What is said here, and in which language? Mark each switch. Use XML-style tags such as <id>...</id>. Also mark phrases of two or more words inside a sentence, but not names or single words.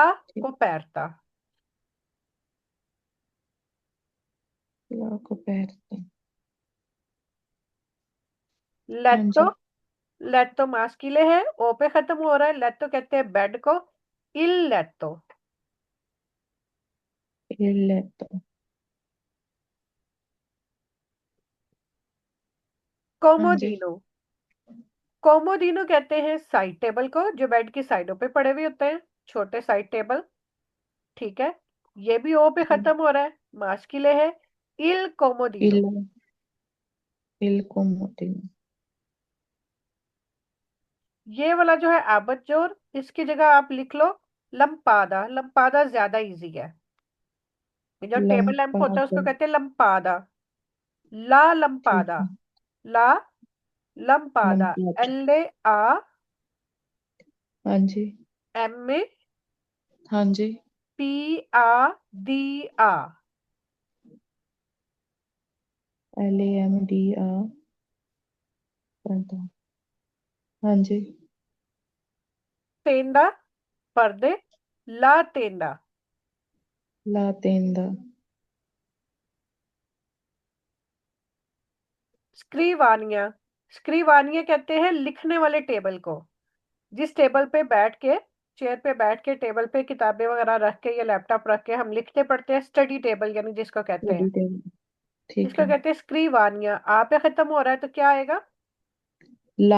<hi>ठीक। कोपेरता। को पैर। हाँ लेतो, जी। लेतो मास्किले है, ओ पे खत्म हो रहा है, लेतो कहते हैं बेड को।</hi> <it>il letto. il letto।</it> <hi>हाँ जी। कोमोदीनो, कोमोदीनो कहते हैं</hi> <en>side table</en> <hi>को, जो बेड की साइडों पे पड़े हुए होते हैं, छोटे</hi> <en>side table.</en> <hi>ठीक है। ये भी ओ पे ठीक। खत्म हो रहा है, मास्किले है।</hi> <it>il comodino. il il comodino।</it> <hi>ये वाला जो है आबद जोर, इसकी जगह आप लिख लो लंपादा। लंपादा ज्यादा इजी है। ये जो</hi> <en>table lamp</en> <hi>होता है लंपादा। उसको कहते हैं लंपादा। ला ठीक लंपादा। है।</hi> <it>la lampada.</it> <hi>लंपाद। एल ए आ हाँ जी। एम ए हाँ जी। पी आ दी आ। LAMDA। पर्दा। हाँ जी। तेंदा, पर्दे।</hi> <it>la tenda. la tenda.</it> <hi>स्क्रीवानिया, स्क्रीवानिया कहते हैं लिखने वाले टेबल को, जिस टेबल पे बैठ के, चेयर पे बैठ के, टेबल पे किताबें वगैरह रख के या लैपटॉप रख के हम लिखते पढ़ते हैं,</hi> <en>study table</en> <hi>यानी जिसको कहते हैं।</hi> <en>study table. ठीक</en> <hi>इसको है। कहते हैं स्क्रीवानिया। आ पे खत्म हो रहा है तो क्या आएगा? ला।</hi>